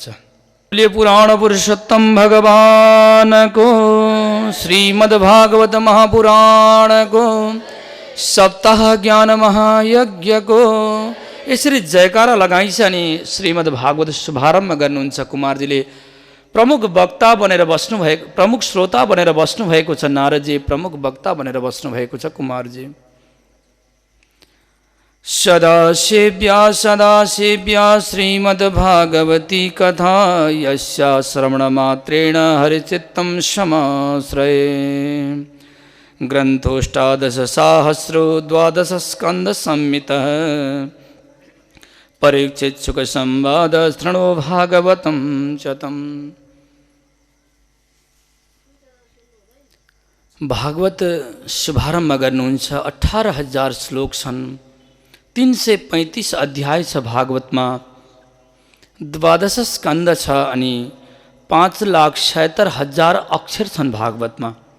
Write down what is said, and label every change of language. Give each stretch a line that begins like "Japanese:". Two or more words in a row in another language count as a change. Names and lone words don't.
Nepali: पुराण पुरुषोत्तम भगवानको श्रीमद् भागवत महापुराणको सप्ताह ज्ञान महायज्ञको यसरी जयकारा लगाइन्छ अनि श्रीमद् भागवत शुभारम्भ गर्नुहुन्छ। कुमारजीले प्रमुख वक्ता बनेर बस्नुभएको, प्रमुख श्रोता बनेर बस्नुभएको छ। नारदजी प्रमुख वक्ता बनेर बस्नुभएको छ।
Sanskrit: कुमारजी सदासेव्या श्रीमद् भागवती कथा यस्या श्रवणमात्रेण हरिचित्तं समाश्रये। ग्रन्थोष्टादशसाहस्रो 12 स्कन्द संहितः परीक्षित सुख संवाद शृणो भागवतं शतम्।
Nepali: भागवत शुभारम्भ गर्नुहुन्छ। 18,000 श्लोक छन्, 335 अध्याय छ भागवतमा, 12 स्कन्द छ अनि 5,76,000 अक्षर छन् भागवतमा।